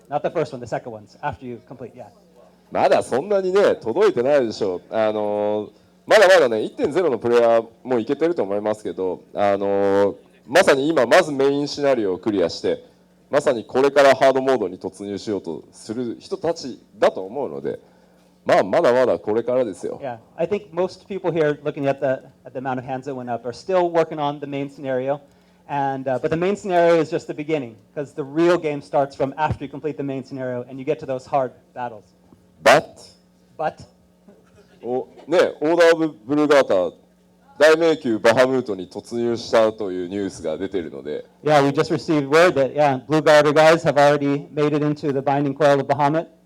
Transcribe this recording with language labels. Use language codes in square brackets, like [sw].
[en] Not the first one, the second ones, after you complete, yeah. [ja] まだそんなにね届いてないでしょう。まだまだね 1.0 のプレイヤーもいけてると思いますけど、まさに今まずメインシナリオをクリアして、まさにこれからハードモードに突入しようとする人たちだと思うので、まあまだまだこれからですよ。 [en] Yeah, I think most people here, looking at the amount of hands that went up, are still working on the main scenario, and but the main scenario is just the beginning, because the real game starts from after you complete the main scenario and you get to those hard battles. But [ja] ね、オーダー・オブ・ブルーガーター大迷宮バハムートに突入したというニュースが出ているので。 [en] Yeah, we just received word that Blue Garter guys have already made it into the Binding Coil of Bahamut.